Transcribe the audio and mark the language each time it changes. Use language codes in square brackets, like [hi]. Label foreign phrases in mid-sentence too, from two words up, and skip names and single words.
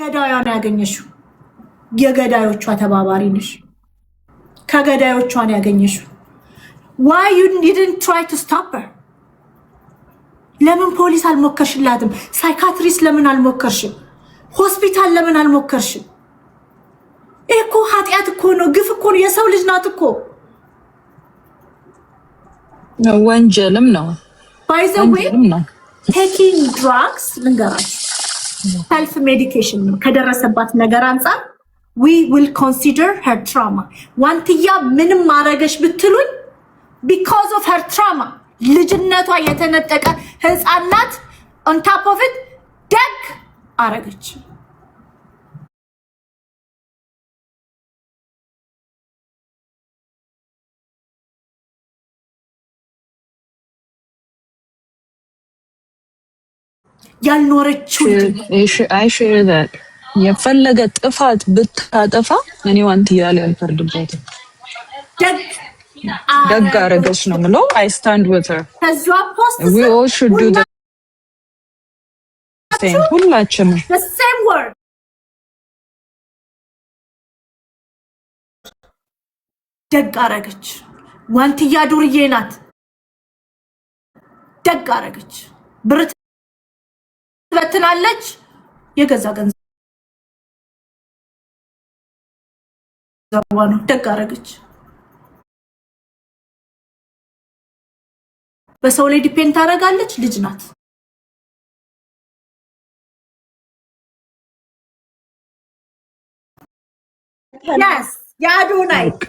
[am] ገዳዩን ያገኘሽው የገዳዮቿ ተባባሪ ነሽ ከገዳዮቿን ያገኘሽው [en] why you didn't try to stop her [am] ለምን ፖሊስ አልሞከርሽላትም ሳይካትሪስት ለምን አልሞከርሽም ሆስፒታል ለምን አልሞከርሽም እኮ ኃጢያት እኮ ነው ግፍ እኮ ነው የሰው ልጅ ናት እኮ ወንጀልም ነው [en] by the way taking drugs ልንገራችሁ self medication [am] ከደረሰባት ነገር አንፃር [en] we will consider her trauma [am] ዋንትያ ምንም ማረገሽ ብትሉኝ [en] because of her trauma [am] ልጅነቷ የተነጠቀ ህፃናት [en] on top of it [am] ደግ አረገች ያልኖረችው [en] I share that [am] የፈለገ ጥፋት ብታጠፋ እኔ ዋንትያ ላይ አልፈርድበትም ደግ አረገች ነው ምለው [en] I stand with her we all should do the same [am] ሁላችንም [en] the same word [am] ደግ አረገች ዋንትያ ዱርዬ ናት ደግ አረገች ብር ትበትናለች የገዛ ገንዘብ ነው ደግ አረገች በሰው ላይ ዲፔንድ ታረጋለች ልጅ ናት yes ያዶናይ